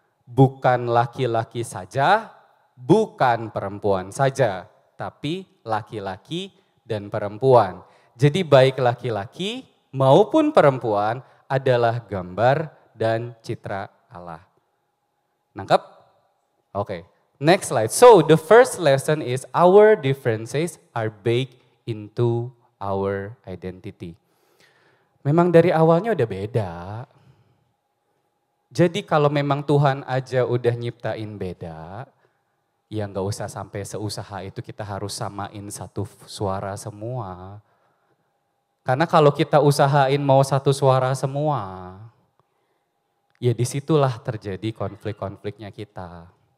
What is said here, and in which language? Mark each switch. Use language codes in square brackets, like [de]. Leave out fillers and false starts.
[id] Bukan laki-laki saja, bukan perempuan saja. Tapi laki-laki dan perempuan. Jadi baik laki-laki maupun perempuan adalah gambar dan citra Allah. Nangkep? Oke. [en] Next slide. So the first lesson is our differences are baked into our identity. [id] Memang dari awalnya udah beda. Jadi kalau memang Tuhan aja udah nyiptain beda, ya nggak usah sampai seusaha itu kita harus samain satu suara semua. Karena kalau kita usahain mau satu suara semua, ya disitulah terjadi konflik-konfliknya kita.